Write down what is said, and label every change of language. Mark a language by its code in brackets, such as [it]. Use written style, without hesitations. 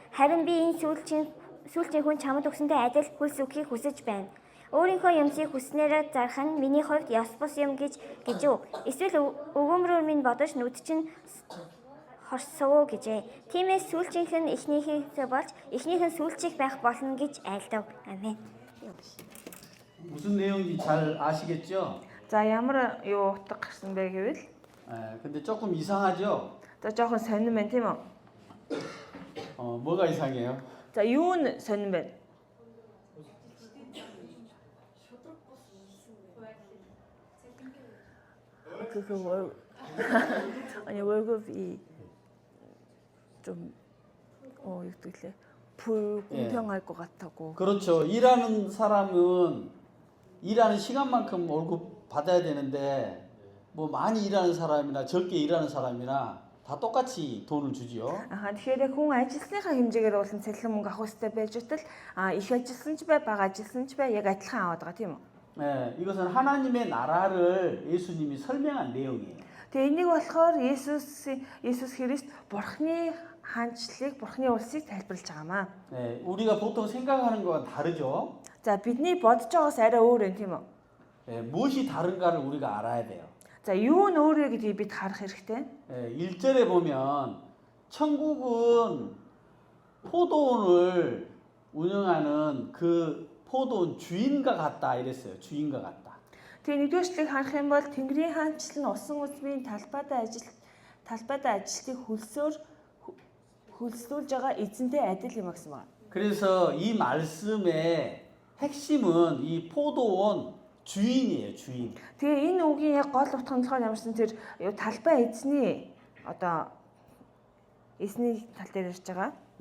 [mn] Харин би энэ сүүлчийн хүн чамд өгсөнтэй адил хөлс өгөхийг хүсэж байна. Өөрийнхөө юмсыг хүснээрээ зарах нь миний хувьд ёс бус юм гэж үү? Эсвэл өгөөмрөөр минь бодож нүд чинь хорсоо гэжээ. Тиймээс сүүлчийнх нь эхнийхээ болж эхнийх нь сүүлчийг байх болно гэж айлдав. Амен. [ko] 무슨 내용인지 잘 아시겠죠? [mn] За ямар юу утга гарсан бэ гэвэл [ko] 근데 조금 이상하죠? [mn] за жоохон сонирн байна тийм үү? [ko] 뭐가 이상해요? [mn] За юу нь сонирн байна? [ko] 그거 아니 월급이 좀 이렇게 불공평할 것 같다고. 그렇죠. 일하는 사람은 일하는 시간만큼 월급 받아야 되는데 뭐 많이 일하는 사람이나 적게 일하는 사람이나 다 똑같이 돈을 주지요. [mn] Тэгэхээр хүн ажилласныхаа хэмжээгээр болон цалин мөнгө авах хэрэгтэй байж тал их ажилласан ч бай, бага ажилласан ч бай яг адилхан аваад байгаа тийм үү? [ko] 네, 이것은 하나님의 나라를 예수님이 설명한 내용이에요. [mn] Тэгээ энийг болохоор Есүс Христ Бурхны хаанчлалыг, Бурхны улсыг тайлбарлаж байгаамаа. [ko] 네, 우리가 보통 생각하는 거와 다르죠. [mn] За бидний бодож байгаас арай өөр юм тийм үү? [ko] 네, 무엇이 다른가를 우리가 알아야 돼요. [mn] За юу нь өөр вэ гэдгийг бид харах хэрэгтэй. [ko] 네, 1절에 보면 천국은 포도원을 운영하는 그 포도원 주인과 같다 이랬어요. 주인과 같다. [mn] Тэгээ нэгдүгээр эшлэгийг харах юм бол Тэнгэрийн хаанчлал нь усан үзмийн талбайдаа ажилтныг хөлсүүлж байгаа эзэнтэй адил юм гэсэн байна. [ko] 그래서 이 말씀의 핵심은 이 포도원 주인이에요, 주인. [mn] Тэгээ энэ үгийн яг гол утга нь болохоор ямарсан тэр талбай эзний эзний тал дээр ирж байгаа.